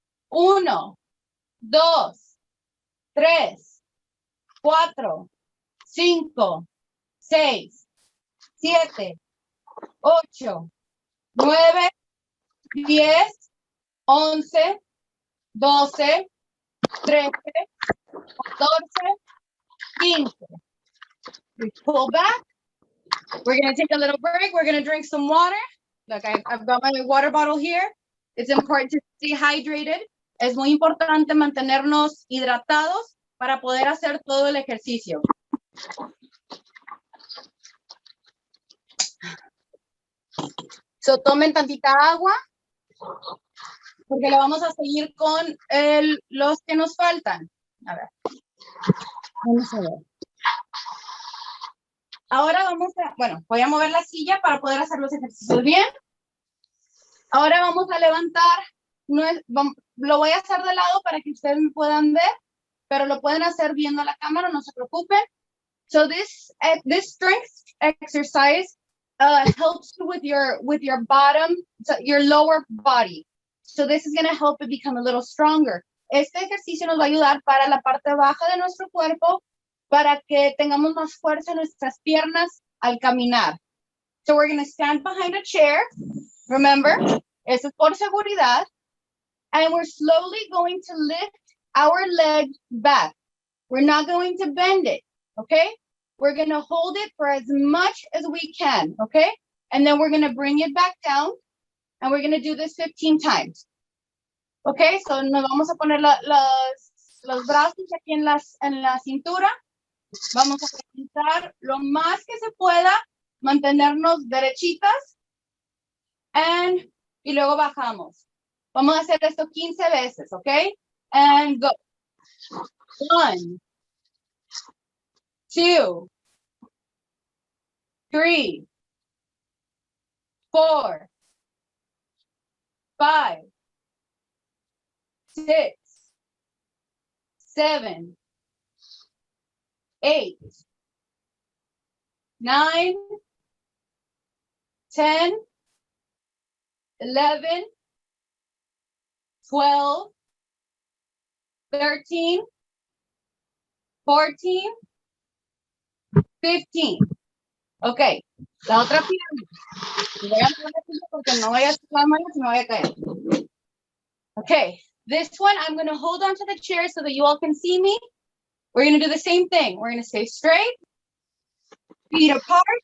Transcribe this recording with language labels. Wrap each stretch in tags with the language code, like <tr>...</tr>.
<en>1, 2, 3, 4, 5, 6, 7, 8, 9, 10, 11, 12, 13, 14, 15. We pull back. We're going to take a little break. We're going to drink some water. Look, I've got my water bottle here. It's important to stay hydrated.</en> <es>Es muy importante mantenernos hidratados para poder hacer todo el ejercicio. So, tomen tantita agua, porque le vamos a seguir con los que nos faltan. A ver. Vamos a ver. Ahora voy a mover la silla para poder hacer los ejercicios bien. Ahora vamos a levantar, lo voy a hacer de lado para que ustedes me puedan ver, pero lo pueden hacer viendo la cámara, no se preocupen.</es> <en>So this strength exercise helps you with your bottom, so your lower body. So this is going to help it become a little stronger.</en> <es>Este ejercicio nos va a ayudar para la parte baja de nuestro cuerpo, para que tengamos más fuerza en nuestras piernas al caminar.</es> <en>So we're going to stand behind a chair. Remember,</en> <es>eso es por seguridad.</es> <en>And we're slowly going to lift our leg back. We're not going to bend it, okay? We're gonna hold it for as much as we can, okay? And then we're gonna bring it back down and we're gonna do this 15 times.</en> <es>Okay, so nos vamos a poner los brazos aquí en la cintura. Vamos a intentar lo más que se pueda mantenernos derechitas. Y luego bajamos. Vamos a hacer esto 15 veces, ¿ok?</es> <en>And go. 1, 2, 3, 4, 5, 6, 7, 8, 9, 10, 11, 12, 13, 14, 15.</en> <es>Ok, la otra pierna. Voy a poner aquí porque no vaya a hacer la mano, sino voy a caer.</es> <en>Okay, this one I'm going to hold on to the chair so that you all can see me. We're going to do the same thing. We're going to stay straight, feet apart.</en>